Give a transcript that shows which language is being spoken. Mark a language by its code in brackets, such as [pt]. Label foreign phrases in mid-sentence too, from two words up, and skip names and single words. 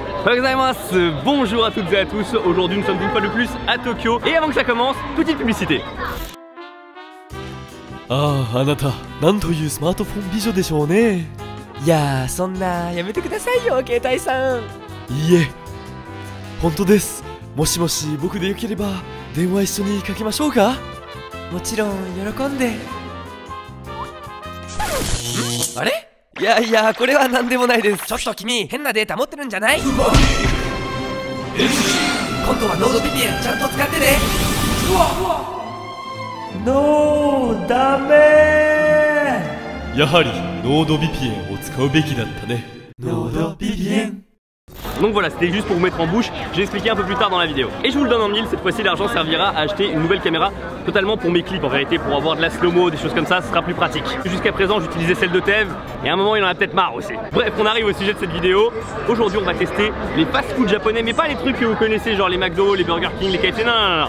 [fr] Bonjour à toutes et à tous, aujourd'hui nous sommes une fois de plus à Tokyo. Et avant que ça commence, petite publicité. [ja] Ah, Anata, なんというスマートフォン美女でしょうね。いやー、そんなやめてくださいよ、携帯さん。いいえ、本当です。もしもし僕でよければ電話一緒にかけましょうか。もちろん喜んで。あれ？いやいや、これは何でもないです。ちょっと君、変なデータ持ってるんじゃない？今度はノード VPN ちゃんと使ってね。ノーダメ。やはりノード VPN を使うべきだったね。ノード VPN。 [fr] Donc voilà, c'était juste pour vous mettre en bouche, j'ai expliqué un peu plus tard dans la vidéo. Et je vous le donne en mille, cette fois-ci l'argent servira à acheter une nouvelle caméra totalement pour mes clips en vérité, pour avoir de la slow-mo, des choses comme ça, ce sera plus pratique. Jusqu'à présent j'utilisais celle de Tev, et à un moment il en a peut-être marre aussi. Bref, on arrive au sujet de cette vidéo. Aujourd'hui on va tester les fast-food japonais, mais pas les trucs que vous connaissez, genre les McDo, les Burger King, les KFC, non, non, non, non.